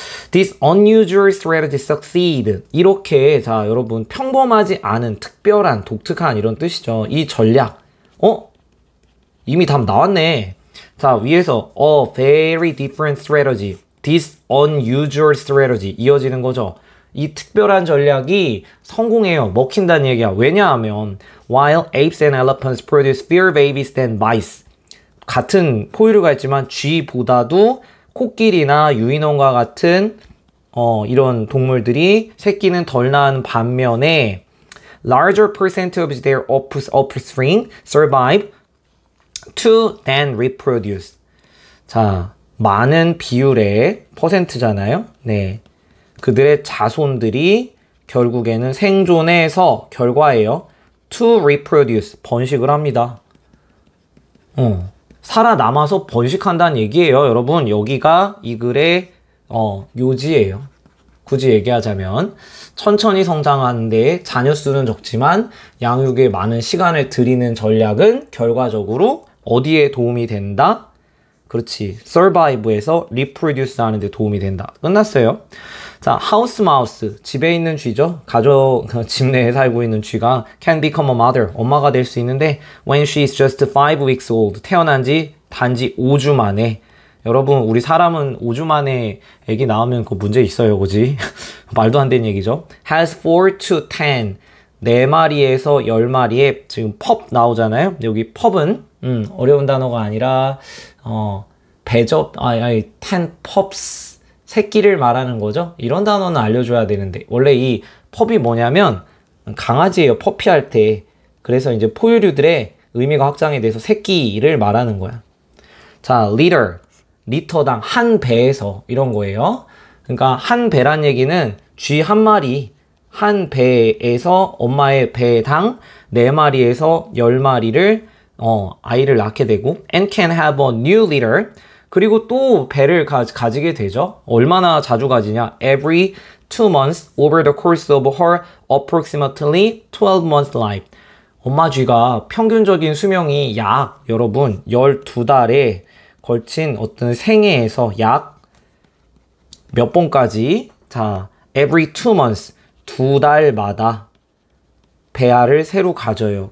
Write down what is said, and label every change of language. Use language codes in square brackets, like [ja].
[en] This unusual strategy succeed. [ko] 이렇게, 자, 여러분, 평범하지 않은, 특별한, 독특한 이런 뜻이죠. 이 전략. 이미 답 나왔네. 자, 위에서 [en] a very different strategy. This unusual strategy. 이어지는 거죠. [ko] 이 특별한 전략이 성공해요. 먹힌다는 얘기야. 왜냐하면 [en] while apes and elephants produce fewer babies than mice. [ko] 같은 포유류가 있지만 쥐보다도 코끼리나 유인원과 같은 이런 동물들이 새끼는 덜 낳은 반면에 [en] larger percent of their offspring survive to then reproduce. [ko] 자, 많은 비율의 퍼센트잖아요. 네, 그들의 자손들이 결국에는 생존해서 결과예요. to reproduce 번식을 합니다. 살아남아서 번식한다는 얘기예요. 여러분 여기가 이 글의 요지예요. 굳이 얘기하자면 천천히 성장하는데 자녀 수는 적지만 양육에 많은 시간을 들이는 전략은 결과적으로 어디에 도움이 된다? 그렇지. survive에서 reproduce 하는 데 도움이 된다. 끝났어요. 자, house mouse. 집에 있는 쥐죠. 집 내에 살고 있는 쥐가 [en] can become a mother. [ko] 엄마가 될 수 있는데 [en] when she is just 5 weeks old. [ko] 태어난 지 단지 5주 만에. 여러분, 우리 사람은 5주 만에 애기 낳으면 그 문제 있어요. 그지? 말도 안 되는 얘기죠. [en] has 4 to 10. [ko] 4마리에서 10마리에 지금 펍 나오잖아요. 여기 펍은 어려운 단어가 아니라 배접, 10 pups, 새끼를 말하는 거죠. 이런 단어는 알려줘야 되는데 원래 이 펍이 뭐냐면 강아지예요. 퍼피할 때. 그래서 이제 포유류들의 의미가 확장이 돼서 새끼를 말하는 거야. 자, 리터당 한 배에서 이런 거예요. 그러니까 한 배란 얘기는 쥐 한 마리 한 배에서 엄마의 배당 4마리에서 10마리를 아이를 낳게 되고 [en] and can have a new litter. [ko] 그리고 또 배를 가지게 되죠. 얼마나 자주 가지냐? [en] Every 2 months over the course of her approximately 12 months life. [ko] 엄마 쥐가 평균적인 수명이 약 여러분 12달에 걸친 어떤 생애에서 약 몇 번까지 자 [en] every 2 months [ko] 2달마다 배알을 새로 가져요.